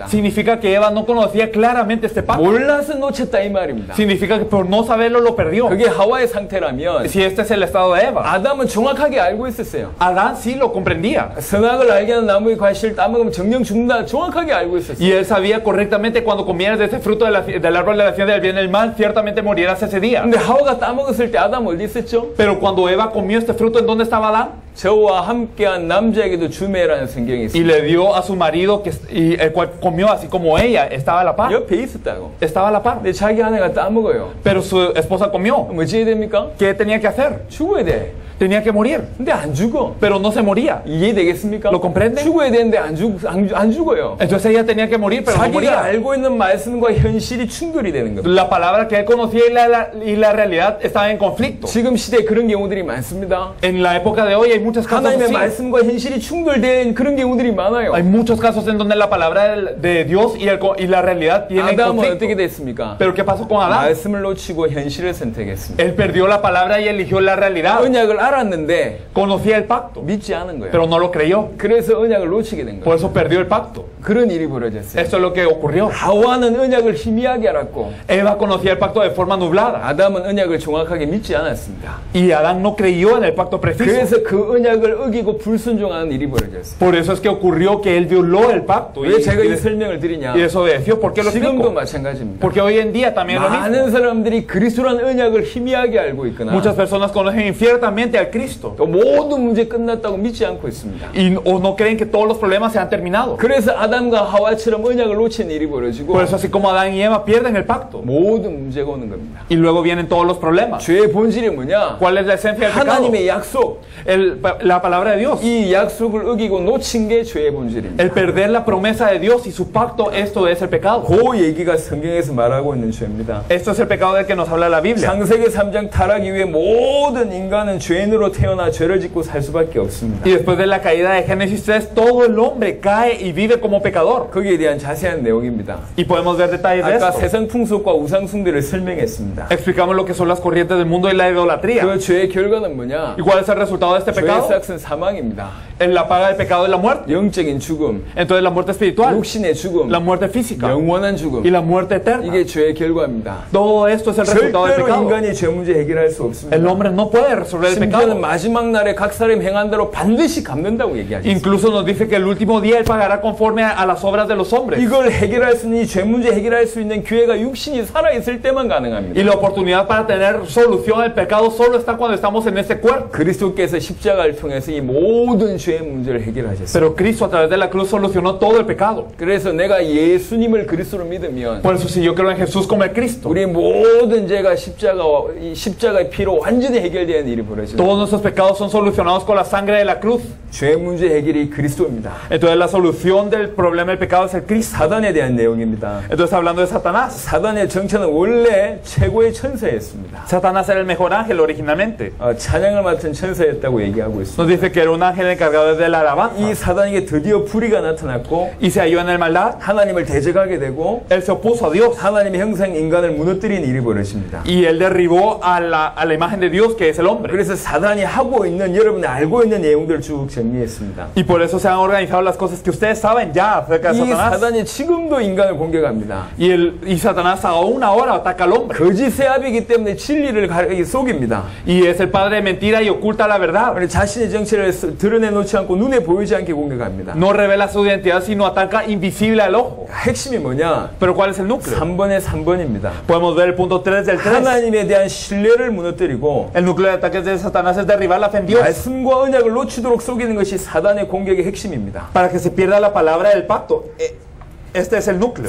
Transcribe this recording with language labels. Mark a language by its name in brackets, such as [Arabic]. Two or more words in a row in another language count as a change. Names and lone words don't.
[Spanish] Significa que Eva no conocía claramente este pacto. [Korean] 몰라서 놓쳤다 이 말입니다. [Spanish] Significa que por no saberlo lo perdió. [Korean] 그게 하와의 상태라면 [Spanish] Si este es el estado de Eva, [Korean] 아담은 정확하게 알고 있었어요. [Spanish] Adán sí lo comprendía. [Korean] 선악을 알게 하는 나무의 과실을 따먹으면 정령 죽는다 정확하게 알고 있었어요. [Spanish] Y él sabía correctamente cuando comieras de ese fruto del árbol de la ciencia del bien y el mal, ciertamente morirás ese día. [Korean] 근데 하와가 따먹었을 때 아담 어디 있었죠? [Spanish] Pero cuando Eva comió este fruto, ¿en dónde estaba Adán? [Korean] 저와 함께한 남자에게도 주매라는 성경이 [Spanish] Y [Korean] 있습니다. [Spanish] le dio a su marido, el cual comió así como ella, estaba a la par. [Korean] 옆에 있었다고. [Spanish] Estaba a la par. [Korean] 근데 자기 아내가 따먹어요. [Spanish] Pero su esposa comió. [Korean] 뭐 어찌해야 됩니까? [Spanish] ¿Qué tenía que hacer? [Korean] 죽어야 돼. [Spanish] Tenía que morir. [Korean] 근데 안 죽어. [Spanish] Pero no se moría. [Korean] 이해되겠습니까? [Spanish] ¿Lo comprende? [Korean] 죽어야 되는데 안 죽어요. [Spanish] Entonces ella tenía que morir, pero no [Korean] 자기가 [Spanish] moría. [Korean] 알고 있는 말씀과 현실이 충돌이 되는 겁니다. [Spanish] La palabra que él conocía y la realidad estaban en conflicto. [Korean] 지금 시대에 그런 경우들이 많습니다. [Spanish] En la época de hoy hay muchos casos [Korean] 하나님의 [Spanish] así. [Korean] 말씀과 현실이 충돌된 그런 경우들이 많아요. [Spanish] Hay muchos casos en donde la palabra de Dios y la realidad tienen [Korean] 아담은 어떻게 [Spanish] conflicto. [Korean] 됐습니까? [Spanish] Pero ¿qué pasó con Adán? [Korean] 말씀을 놓치고 현실을 선택했습니다. [Spanish] Él perdió la palabra y eligió la realidad. [Korean] 언약을 알았는데 [Spanish] Conocía el pacto, [Korean] 믿지 않은 거예요. [Spanish] pero no lo creyó. [Korean] 그래서 언약을 놓치게 된 [Spanish] Por [Korean] 거예요. [Spanish] eso perdió el pacto. [Korean] 그런 일이 벌어졌어요. [Spanish] Esto es lo que ocurrió. [Korean] 하와는 언약을 희미하게 알았고 [Spanish] Eva conocía el pacto de forma nublada [Korean] 아담은 언약을 정확하게 믿지 않았습니다. [Spanish] y Adán no creyó en el pacto preciso. [Korean] 그래서 그 언약을 어기고 불순종하는 일이 벌어졌어요. [Spanish] Por eso es que ocurrió que él violó el pacto [Korean] 왜 제가 이 [Spanish] y [Korean] 설명을 드리냐? [Spanish] desobedeció. ¿Por qué lo [Korean] 지금도 [Spanish] explico? [Korean] 마찬가지입니다. [Spanish] Porque hoy en día también es lo mismo. [Korean] 많은 사람들이 그리스도라는 언약을 희미하게 알고 있거나 [Spanish] Muchas personas conocen infiertamente al Cristo [Korean] 또 모든 문제 끝났다고 믿지 않고 있습니다. [Spanish] o no creen que todos los problemas se han terminado. [Korean] 그래서 아담과 하와처럼 언약을 놓친 일이 벌어지고 [Spanish] Por eso así como Adán y Eva pierden el pacto [Korean] 모든 문제가 오는 겁니다. [Spanish] y luego vienen todos los problemas. [Korean] 죄의 본질이 뭐냐? [Spanish] ¿Cuál es la esencia del pecado? [Korean] 하나님의 약속. [Spanish] La palabra de Dios. [Korean] 이 약속을 어기고 놓친 게 죄의 본질입니다. [Spanish] El perder la promesa de Dios y su pacto, esto es el pecado. [Korean] 그 얘기가 성경에서 말하고 있는 죄입니다. [Spanish] Esto es el pecado del que nos habla la Biblia. [Korean] 창세기 3장 타락 이후에 모든 인간은 죄인으로 태어나 죄를 짓고 살 수밖에 없습니다. [Spanish] Y después de la caída de Génesis 3, todo el hombre cae y vive como pecador. [Korean] 거기에 대한 자세한 내용입니다. [Spanish] Y podemos ver detalles de [Korean] 아까 [Spanish] esto. [Korean] 세상 풍속과 우상 숭배를 설명했습니다. [Spanish] Explicamos lo que son las corrientes del mundo y la idolatría. [Korean] 그 죄의 결과는 뭐냐? [Spanish] ¿Y cuál es el resultado de este [Korean] 죄의 [Spanish] pecado, [Korean] 삭은 사망입니다. [Spanish] la paga del pecado es la muerte. [Korean] 영적인 죽음, [Spanish] Entonces la muerte espiritual, [Korean] 육신의 죽음, [Spanish] la muerte física [Korean] 영원한 [Spanish] y [Korean] 죽음. [Spanish] la muerte eterna. [Korean] 이게 죄의 결과입니다. [Spanish] Todo esto es el resultado del [Korean] 절대로 [Spanish] pecado. [Korean] 인간이 죄 문제 해결할 수 [Spanish] El [Korean] 없습니다. [Spanish] hombre no puede resolver el pecado. [Korean] 심지어는 마지막 날에 각 사람 행한 대로 반드시 갚는다고 얘기하죠. [Spanish] Incluso nos dice que el último día Él pagará conforme a las obras de los hombres. [Korean] 이걸 해결할 수 있는, 이 죄 문제 해결할 수 있는 기회가 육신이 살아있을 때만 가능합니다. [Spanish] Y la oportunidad para tener solución al pecado solo está cuando estamos en este cuerpo. [Korean] 그리스도께서 십자가를 통해서 이 모든 죄의 문제를 해결하셨어요. [Spanish] Pero Cristo a través de la cruz solucionó todo el pecado. [Korean] 그래서 내가 예수님을 그리스도로 믿으면 [Spanish] Por eso si yo creo en Jesús como el Cristo, [Korean] 우리 모든 죄가 이 십자가의 피로 완전히 해결되는 일이 벌어져요. [Spanish] todos nuestros pecados son solucionados con la sangre de la cruz. [Korean] 죄 문제 해결이 그리스도입니다. [Spanish] Entonces la solución del problema del pecado es el Cristo. [Korean] 사단에 대한 내용입니다. [Spanish] Entonces hablando de Satanás. [Korean] 사단의 정체는 원래 최고의 천사였습니다. [Spanish] Satanás era el mejor ángel originalmente. [Korean] 찬양을 맡은 천사였다고 얘기하고 있습니다. [Spanish] Nos dice que era un ángel encargado de la alabanza. [Korean] 이 사단에게 드디어 불의가 나타났고 [Spanish] Y se halló en el maldad. [Korean] 하나님을 대적하게 되고 [Spanish] Él se opuso a Dios. [Korean] 하나님의 형상 인간을 무너뜨린 일이 벌어집니다. [Spanish] Y él derribó a la imagen de Dios que es el hombre. [Korean] 그래서 사단이 하고 있는, 여러분이 알고 있는 내용들을 쭉 정리했습니다. [Spanish] Y por eso se han organizado las cosas que ustedes saben ya acerca de [Korean] 이 [Spanish] Satanás. [Korean] 사단이 지금도 인간을 공격합니다. [Spanish] Y Satanás aún ahora ataca al hombre. [Korean] 거짓의 아비이기 때문에 진리를 속입니다. [Spanish] Y es el padre de mentira y oculta la verdad. [Korean] 자신의 정체를 드러내놓지 않고 눈에 보이지 않게 공격합니다. [Spanish] No revela su identidad, sino ataca invisible al ojo. [Korean] 핵심이 뭐냐? [Spanish] Pero ¿cuál es el núcleo? [Korean] 3번의 3번입니다. [Spanish] Podemos ver el punto 3 del 3. [Korean] 하나님에 대한 신뢰를 무너뜨리고 [Spanish] El núcleo de ataques de Satanás es derribar la fe en Dios. 말씀과 언약을 놓치도록 속이는 것이 사단의 공격의 핵심입니다. Para que se pierda la palabra del pacto. Este es el núcleo.